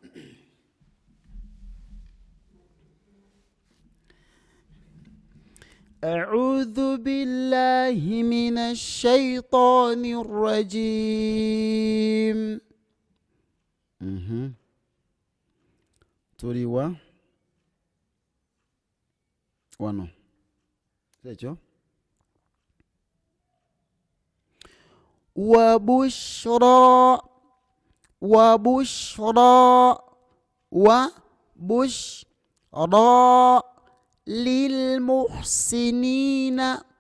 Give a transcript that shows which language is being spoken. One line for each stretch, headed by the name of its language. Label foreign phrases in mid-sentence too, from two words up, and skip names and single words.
Arabic: أعوذ بالله من الشيطان الرجيم.
Ganda: Tuliwa wano ekyo
Arabic: وبشرى للمحسنين